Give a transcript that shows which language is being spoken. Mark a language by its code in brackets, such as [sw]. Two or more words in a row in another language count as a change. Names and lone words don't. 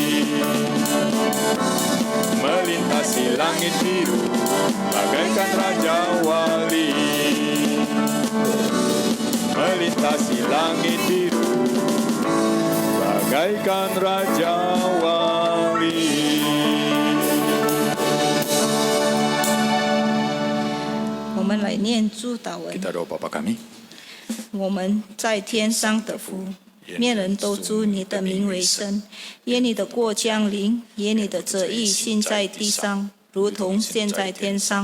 [id] Melintasi langit biru, bagaikan Raja Wali. Melintasi langit biru, bagaikan Raja Wali. [zh] 我们来念祝祷文。 [id] Kita doa Bapa kami. [zh] 我们在天上的父，面人都祝你的名为圣，愿你的国降临，愿你的旨意行在地上，如同现在天上。